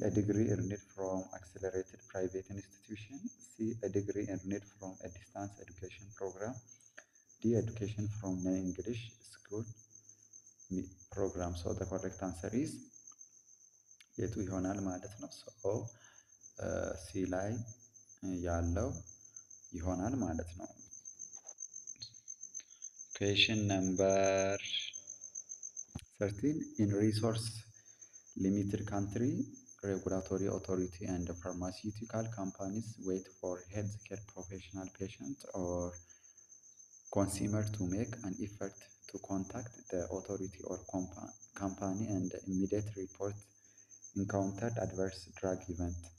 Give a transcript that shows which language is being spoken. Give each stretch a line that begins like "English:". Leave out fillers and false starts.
English: A degree earned from accelerated private institution. C. A degree earned from a distance education program. D. Education from an English school program. So the correct answer is
Amharic: የቱ ይሆናል ማለት ነው። ሶ ሲ ላይ ያለው ይሆናል ማለት ነው።
English: Question number 13. In resource limited country, regulatory authority and pharmaceutical companies wait for healthcare professional, patient, or consumer to make an effort to contact the authority or company and immediate report encountered adverse drug event.